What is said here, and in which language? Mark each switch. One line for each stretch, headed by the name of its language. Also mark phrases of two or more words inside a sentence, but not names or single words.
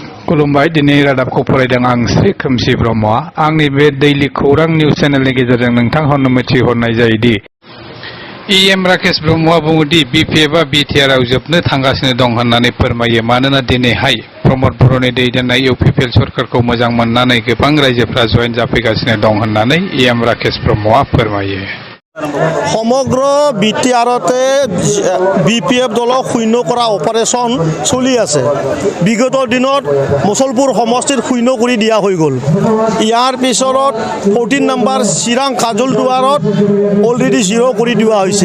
Bodo: खुलुमबाय दिनै रादाबखौ फरायदों आं श्री खोमसि ब्रह्मआ आंनि बे दैलि खौरां निउज चेनेलनि गेजेरजों नोंथांनो मिथिहरनाय जायोदि इएम राकेश ब्रह्मआ बुङोदि बिपिएफआ बिटिआरआव जोबनो थांगासिनो दं होननानै फोरमायो मानोना दिनैहाय प्रमद बर'नि दैदेननाय इउपिपिएल सरकारखौ मोजां मोननानै गोबां रायजोफ्रा जयेन जाफैगासिनो दं होननानै इएम राकेश ब्रह्मआ फोरमायो।
Assamese: সমগ্র বিটিআরতে বিপিএফ দলক শূন্য কৰা অপাৰেশ্যন চলি আছে। বিগত দিনত মুছলপুৰ সমষ্টিত শূন্য কৰি দিয়া হৈ গ'ল। ইয়াৰ পিছত 14 নম্বৰ চিৰাং কাজল দুৱাৰত অলৰেডি 0 কৰি দিয়া হৈছে।